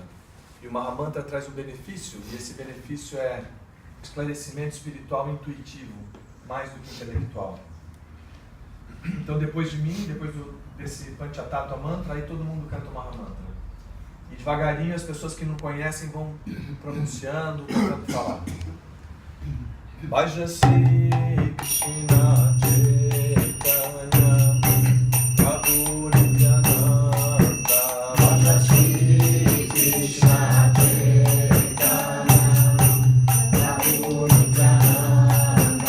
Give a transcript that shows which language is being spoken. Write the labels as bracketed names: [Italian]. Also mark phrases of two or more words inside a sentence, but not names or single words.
[Portuguese] E o Mahamantra traz um benefício, e esse benefício é esclarecimento espiritual intuitivo, mais do que intelectual. Então depois de mim, depois desse Panchatattva Mantra, aí todo mundo canta o Mahamantra. E devagarinho as pessoas que não conhecem vão pronunciando, tentando falar. [Sanskrit] Bhajasi Krishna Chaitanya Prabhu Nityananda. Bhajasi Krishna Chaitanya Prabhu Nityananda.